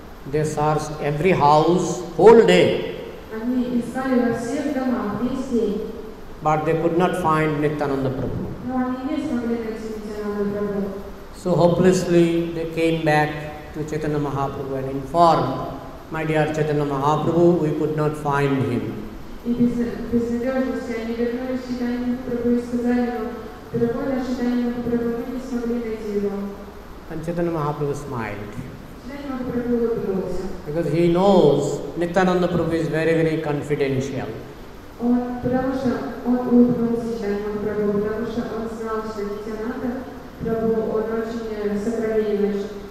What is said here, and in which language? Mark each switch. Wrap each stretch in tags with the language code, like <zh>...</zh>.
<en>They searched every house whole day.</en> <ru>Они искали во всех домах весь день,</ru> <en>But they could not find Nityananda Prabhu.</en> <ru>но они не смогли найти Нитьянанду Прабху.</ru> <en>So hopelessly they came back to Chaitanya Mahaprabhu and informed, my dear Chaitanya Mahaprabhu, we could not find him.</en> <ru>И безнадежности они вернулись к Чайтанье Махапрабху и сказали ему, дорогой наш Чайтанья Махапрабху, мы не смогли найти его.</ru> <en>And Chaitanya Mahaprabhu smiled.</en> <ru>Чайтанья Махапрабху улыбнулся.</ru> <en>Because he knows Nityananda Prabhu is very, very confidential.</en> <ru>Потому что он улыбнулся Чайтанье Махапрабху, потому что он знал, что Нитьянанда Прабху, он очень сокровенный.</ru>